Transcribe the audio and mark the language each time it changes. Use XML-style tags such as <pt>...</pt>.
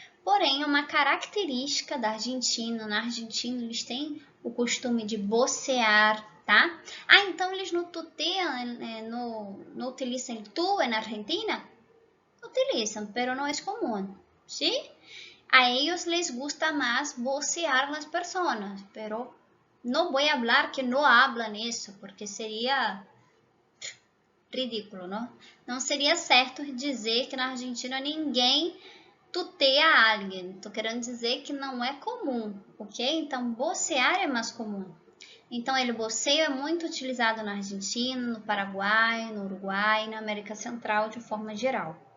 <pt>Porém, é uma característica da Argentina. Na Argentina, eles têm o costume de vocear, tá? Ah, então eles não tuteiam, não utilizam o tu na Argentina? Utilizam, pero não é comum, ¿sí?</pt> <es>A ellos les gusta más vocear las personas, pero no voy a hablar que no hablan eso,</es> <pt>porque seria ridículo, não? Não seria certo dizer que na Argentina ninguém tuteia alguém. Estou querendo dizer que não é comum, ok? Então, vocear é mais comum. Então, ele voceio é muito utilizado na Argentina, no Paraguai, no Uruguai, na América Central de forma geral.</pt>